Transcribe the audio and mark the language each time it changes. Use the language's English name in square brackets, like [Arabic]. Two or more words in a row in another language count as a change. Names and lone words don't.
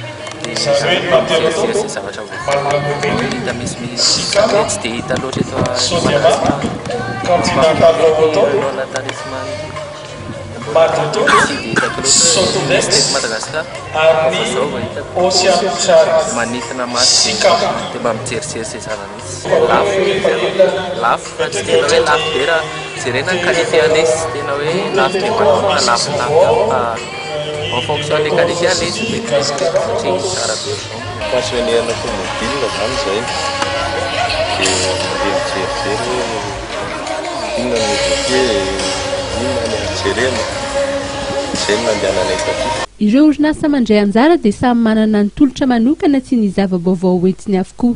[Malagasy] C'est zavatra hita misy tsy dia hita loatra eto Madagasikara manintona maso dia mba mijerijery izay zava mihitsy lafo fa tsy tena hoe lafo be raha jerena ny qualité an'ilay izy tena hoe lafo be manintona lafo fa [French] en fonction des qualités à l'aise, c'est [Malagasy] passionné-na automobile zany zay dia mijerijery inona ny voke inona ny ajerena izay no nandehananay taty. Ireo orinasa mandray anjara dia samy manana ny tolotra manokana tsy ny zava-baovao entiny avokoa.